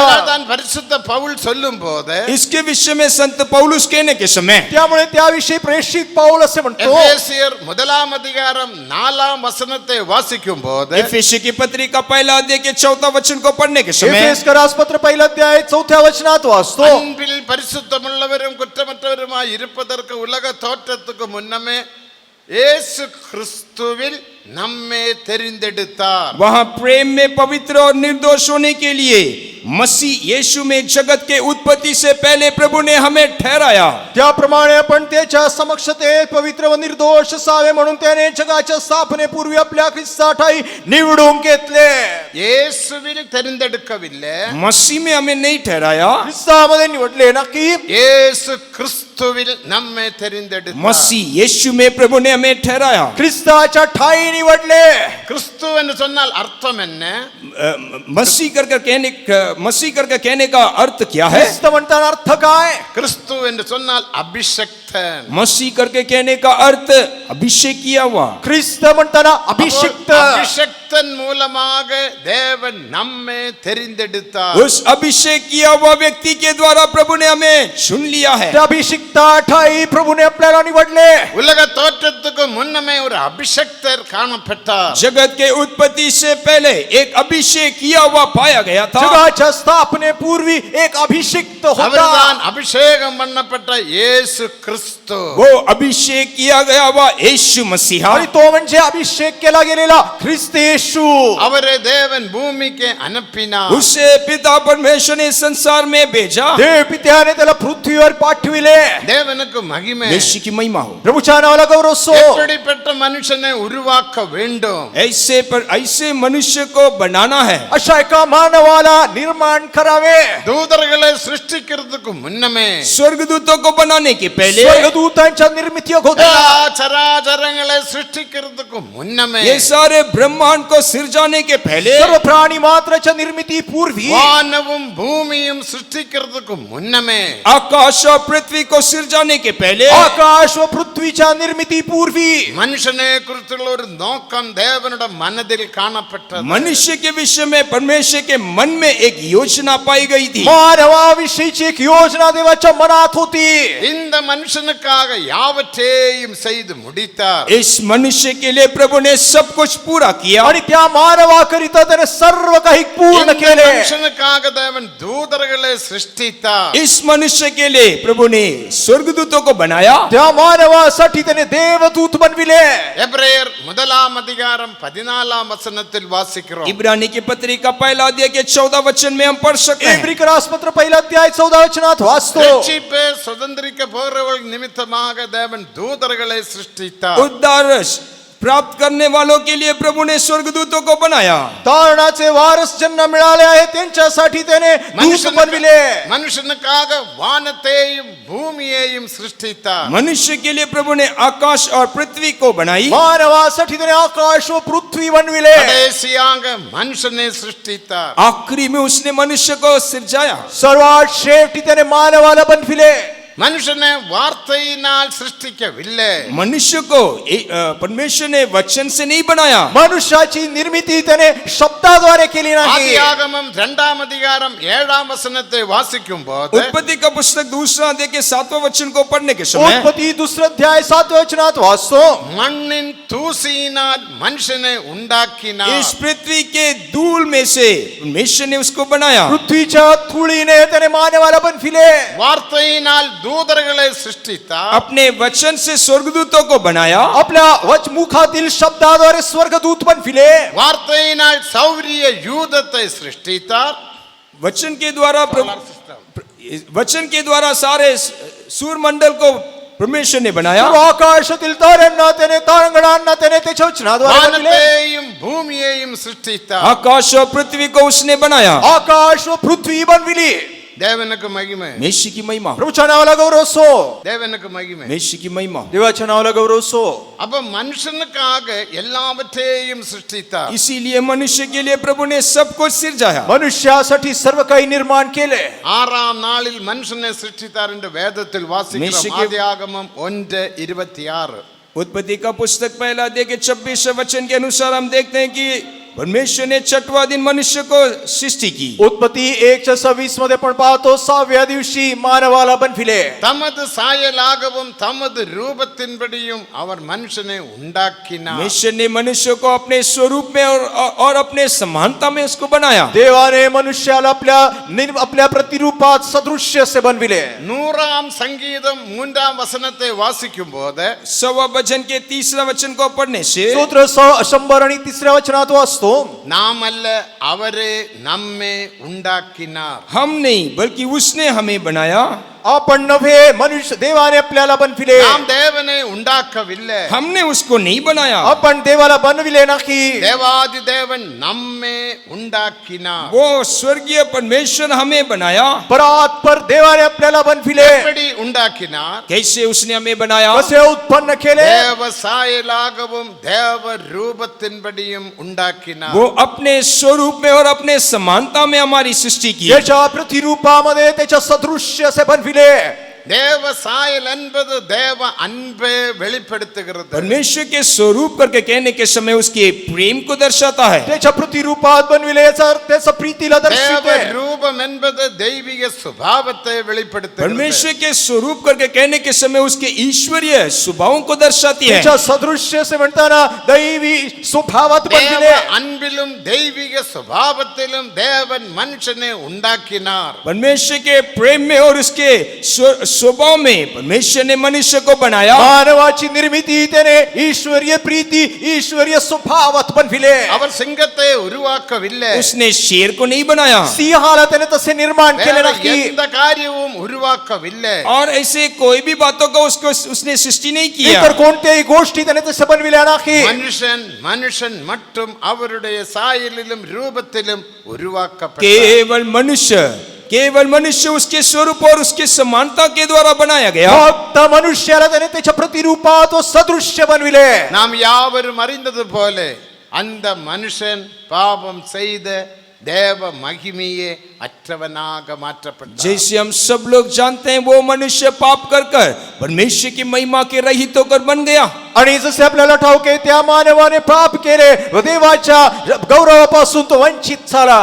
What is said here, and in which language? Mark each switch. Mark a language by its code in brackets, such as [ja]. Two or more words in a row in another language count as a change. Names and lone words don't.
[ta] அதான் பரிசுத்த பவுல் சொல்லும்போது [hi] इसके विषय में संत पौलुस कहने के समय [mr] त्यामुळे त्याविषयी प्रेषित पाऊल असे म्हणतो. [ta] எபேசியர் 1 அதிகாரம் 4 வசனத்தை வாசிக்கும் போது [hi] एफेसी की पत्रिका पहला अध्याय के 4 वचन को पढ़ने के समय [mr] एफेसकर पत्र पहिला अध्याय 4 वचनात वाचतो. [ta] அன்பில் பரிசுத்தமுள்ளவரும் குற்றமற்றவருமாய் இருப்பதற்கு உலக தோற்றத்துக்கு முன்னமே இயேசு கிறிஸ்துவில் நம்மை தெரிந்தெடுத்தார். [hi] वहां प्रेम में पवित्र और निर्दोष होने के लिए मसीह यीशु में जगत के उत्पत्ति से पहले प्रभु ने हमें ठहराया. [mr] त्याप्रमाणे आपण त्याच्या समक्षतेत पवित्र व निर्दोष असावे म्हणून त्याने जगाच्या स्थापनेपूर्वी आपल्या ख्रिस्ताठाई निवडून घेतले. [ta] இயேசுவில் தெரிந்தெடுக்கவில்லை, [hi] मसीह में हमें नहीं ठहराया, [mr] ख्रिस्तामध्ये निवडले नक्की. [ta] இயேசு கிறிஸ்துவில் நம்மை தெரிந்தெடுத்தார். [hi] मसीह यीशु में प्रभु ने हमें ठहराया. [mr] ख्रिस्ताच्या ठाई निवडले. [ta] கிறிஸ்து என்று சொன்னால் அர்த்தம் என்ன? [hi] मसीह करके कहने का अर्थ क्या है? [mr] ख्रिस्त म्हणताना अर्थ काय? [ta] கிறிஸ்து என்று சொன்னால் அபிஷக்தன். [hi] मसीह करके कहने का अर्थ अभिषेक किया हुआ. [mr] ख्रिस्त म्हणताना अभिषिक्त. [ta] அபிஷக்தன் மூலமாக தேவன் நம்மை தெரிந்தெடுத்தார். [hi] उस अभिषेक किया हुआ व्यक्ति के द्वारा प्रभु ने हमें चुन लिया है. [mr] त्या अभिषिक्ता ठाई प्रभूने आपल्याला निवडले. [ta] உலக தோற்றத்துக்கு முன்னமே ஒரு அபிஷக்தர் காணப்பட்டார். [hi] जगत के उत्पत्ति से पहले एक अभिषेक किया हुआ पाया गया था. [mr] जगाच्या स्थापनेपूर्वी एक अभिषिक्त होता. [ta] அவர்தான் அபிஷேகம் பண்ணப்பட்ட இயேசு கிறிஸ்து. [hi] वो अभिषेक किया गया हुआ यीशु मसीहा. [mr] आणि तो म्हणजे अभिषेक केला गेलेला ख्रिस्त येशू. [ta] அவரை தேவன் பூமிக்கு அனுப்பினார். [hi] उसे पिता परमेश्वर ने संसार में भेजा. [mr] देव पित्याने त्याला पृथ्वीवर पाठविले. [ta] தேவனுக்கு மகிமை. [hi] यीशु की महिमा हो. [mr] प्रभूच्या नावाला गौरव सो. [ta] எப்படிப்பட்ட மனுஷனை உருவாக்க வேண்டும்? [hi] ऐसे मनुष्य को बनाना है. [mr] अशा एका मानवाला निर्माण करावे. [ta] தூதர்களை சிருஷ்டிக்கிறதுக்கு முன்னமே [hi] स्वर्गदूतों को बनाने के पहले, [mr] स्वर्गदूतांच्या निर्मिती होत्या. [ta] எல்லா சராச்சரங்களை சிருஷ்டிக்கிறதுக்கு முன்னமே [hi] ये सारे ब्रह्मांड को सिरजाने के पहले, [mr] सर्व प्राणी मात्राच्या निर्मिती पूर्वी [ta] வானவும் பூமியும் சிருஷ்டிக்கிறதுக்கு முன்னமே [hi] आकाश और पृथ्वी को सिरजाने के पहले, [mr] आकाश व पृथ्वीच्या निर्मिती पूर्वी [ta] மனுஷனை குறித்துள்ள ஒரு நோக்கம் தேவனுடைய மனதில் காணப்பட்டது. [hi] मनुष्य के विषय में परमेश्वर के मन में एक योजना पाई गई थी. [mr] मानवाविषयीची एक योजना देवाच्या मनात होती. [ta] இந்த மனுஷனுக்காக யாவற்றையும் செய்து முடித்தார். [hi] इस मनुष्य के लिए प्रभु ने सब कुछ पूरा किया. [mr] आणि त्या मानवाकरिता त्याने सर्व काही पूर्ण [ta] இந்த [mr] केले. [ta] மனுஷனுக்காக தேவன் தூதர்களை சிருஷ்டித்தார். [hi] इस मनुष्य के लिए प्रभु ने स्वर्गदूतों को बनाया. [mr] त्या मानवासाठी त्याने देवदूत बनविले. [ta] எபிரேயர் 1 அதிகாரம் 14 வசனத்தில் வாசிக்கிறோம். [hi] इब्रानी की पत्रिका पहला अध्याय के 14 वचन में हम पढ़ सकते हैं. [mr] इब्री पत्र पहिला अध्याय 14 वचनात वाचतो. [ta] ரட்சிப்பை சுதந்திரிக்க போறவர்கள் நிமித்தமாக தேவன் தூதர்களை சிருஷ்டித்தார். [hi] उद्धार प्राप्त करने वालों के लिए प्रभु ने स्वर्गदूतों को बनाया. [mr] तारणाचे वारस ज्यांना मिळाले आहे त्यांच्यासाठी त्याने दूत बनविले. [ta] மனுஷனுக்காக வானத்தையும் பூமியையும் சிருஷ்டித்தார். [hi] मनुष्य के लिए प्रभु ने आकाश और पृथ्वी को बनाई. [mr] मानवासाठी त्याने आकाश व पृथ्वी बनविले. [ta] கடைசியாக மனுஷனை சிருஷ்டித்தார். [hi] आखिरी में उसने मनुष्य को सिरजाया. [mr] सर्वात शेवटी त्याने मानवाला बनविले. [ta] மனுஷனை வார்த்தையினால் சிருஷ்டிக்கவில்லை. [hi] मनुष्य को परमेश्वर ने वचन से नहीं बनाया. [mr] मनुष्याची निर्मिती त्याने शब्दाद्वारे केली नाही. [ta] ஆதியாகமம் 2 அதிகாரம் 7 வசனத்தை வாசிக்கும் போது [hi] उत्पत्ति का पुस्तक दूसरा अध्याय के 7वें वचन को पढ़ने के समय, [mr] उत्पत्ती दुसरा अध्याय 7 वचनात वाचतो. [ta] மண்ணின் தூசியினால் மனுஷனை உண்டாக்கினார். [hi] इस पृथ्वी के धूल में से परमेश्वर ने उसको बनाया. [mr] पृथ्वीच्या धुळीने त्याने मानवाला बनविले. [ta] வார்த்தையினால் தூதர்களை சிருஷ்டித்தார். [hi] अपने वचन से स्वर्गदूतों को बनाया. [mr] आपल्या मुखातील शब्दाद्वारे स्वर्गदूत बनविले. [ta] வார்த்தையினால் சௌரிய யூதத்தை சிருஷ்டித்தார். [hi] वचन के द्वारा सारे सूर्यमंडल को परमेश्वर ने बनाया. [mr] आकाशातील ताऱ्यांना त्याने तारांगणांना त्याने त्याच्या वचनाद्वारे बनविले. [ta] வானத்தையும் பூமியையும் சிருஷ்டித்தார். [hi] आकाश और पृथ्वी को उसने बनाया. [mr] आकाश व पृथ्वी बनविली. [ta] தேவனுக்கு மகிமை, [hi] मेशी की महिमा, [mr] प्रभूच्या नावाला गौरव असो, [ta] தேவனுக்கு மகிமை. [hi] मेशी की महिमा। [mr] देवाच्या नावाला गौरव असो। [ta] அப்ப மனுஷனுக்காக எல்லாவற்றையும் சிருஷ்டித்தார். [hi] इसीलिए मनुष्य के लिए प्रभु ने सब कुछ सिरजाया। [mr] मनुष्यासाठी सर्व काही निर्माण केले। [ta] ஆறாம் நாளில் மனுஷனை சிருஷ்டித்தார் என்று வேதத்தில் வாசிக்கிறோம். மேசிக்கு- ஆதியாகமம் 1:26. [hi] उत्पत्ति का पुस्तक पहला अध्याय के 26वें वचन के अनुसार हम देखते हैं कि परमेश्वर ने छठवां दिन मनुष्य को सृष्टि की। [mr] उत्पत्ती 1:26 मध्ये पण पाहतो 6व्या दिवशी मानवाला बनविले। [ta] தமது சாயலாகவும் தமது ரூபத்தின்படியும் அவர் மனுஷனை உண்டாக்கினார். [hi] परमेश्वर ने मनुष्य को अपने स्वरूप में और अपने समानता में उसको बनाया। [mr] देवाने मनुष्याला आपल्या प्रतिरूपात सदृश्य से बनविले। [ta] 100ஆம் சங்கீதம் 3ஆம் வசனத்தை வாசிக்கும் போது [hi] सवा भजन के 3रा वचन को पढ़ने से [mr] स्तोत्र 100 आणि 3ऱ्या वचनात वाचतो, [ta] நாம் அல்ல அவரே நம்மை உண்டாக்கினார். [hi] हम नहीं बल्कि उसने हमें बनाया। [mr] आपण नव्हे, मनुष्य देवाने आपल्याला बनविले। [ta] நாம் தேவனை உண்டாக்கவில்லை, [hi] हमने उसको नहीं बनाया, [mr] आपण देवाला बनविले नाही। [ta] தேவாதி தேவன் நம்மை உண்டாக்கினார். [hi] वो स्वर्गीय परमेश्वर हमें बनाया। [mr] परात्पर देवाने आपल्याला बनविले। [ta] எப்படி உண்டாக்கினார்? [hi] कैसे उसने हमें बनाया? [mr] कसे उत्पन्न केले? [ta] தேவ சாயலாகவும் தேவ ரூபத்தின்படியும் உண்டாக்கினார். [hi] वो अपने स्वरूप में और अपने समानता में हमारी सृष्टि की। [mr] त्याच्या प्रतिरूपामध्ये त्याच्या सदृश्य से बनविले। [ta] தேவ சாயல் என்பது தேவ அன்பை வெளிப்படுத்துகிறது. [hi] परमेश्वर के स्वरूप करके कहने के समय उसके प्रेम को दर्शाता है। [mr] त्याच्या प्रतिरूपात बनविले याचा अर्थ त्याचा प्रीतीला [ta] தேவ [mr] दर्शविते। [ta] ரூபம் என்பது தெய்வீக சுபாவத்தை வெளிப்படுத்துகிறது. [hi] परमेश्वर के स्वरूप करके कहने के समय उसके ईश्वरीय स्वभावों को दर्शाती है। [mr] त्याच्या सदृश्य से म्हणताना दैवी स्वभावात [ta] தேவ [mr] बनविले। [ta] அன்பிலும் தெய்வீக சுபாவத்திலும் தேவன் மனுஷனை உண்டாக்கினார். [hi] परमेश्वर के प्रेम में और उसके स्वभाव में परमेश्वर ने मनुष्य को बनाया। [mr] मानवाची निर्मिती त्याने ईश्वरीय प्रीती ईश्वरीय स्वभावात बनविले। [ta] அவர் சிங்கத்தை உருவாக்கவில்லை, [hi] उसने शेर को नहीं बनाया [mr] सिंहाला त्याने तसे निर्माण केले [ta] வேற [mr] नाही। [ta] எந்த காரியமும் உருவாக்கவில்லை. [hi] और ऐसे कोई भी बातों को उसको उसने सृष्टि नहीं किया। [mr] इतर कोणत्याही गोष्टी त्याने तसे बनविल्या नाही। [ta] மனுஷன் மட்டும் அவருடைய சாயலிலும் ரூபத்திலும் உருவாக்கப்பட்டார். [hi] केवल मनुष्य उसके स्वरूप और उसके समानता के द्वारा बनाया गया। [mr] फक्त मनुष्याला त्याने त्याच्या प्रतिरूपात व सदृश्य बनविले। [ta] நாம் யாவரும் அறிந்தது போல அந்த மனுஷன் பாவம் செய்த தேவ மகிமையே அற்றவனாக மாற்றப்பட்டார். [hi] जैसे हम सब लोग जानते हैं वो मनुष्य पाप कर परमेश्वर की महिमा के रहित होकर बन गया। [mr] आणि जसे आपल्याला ठाऊक आहे त्या मानवाने पाप केले व देवाच्या गौरवापासून तो वंचित झाला।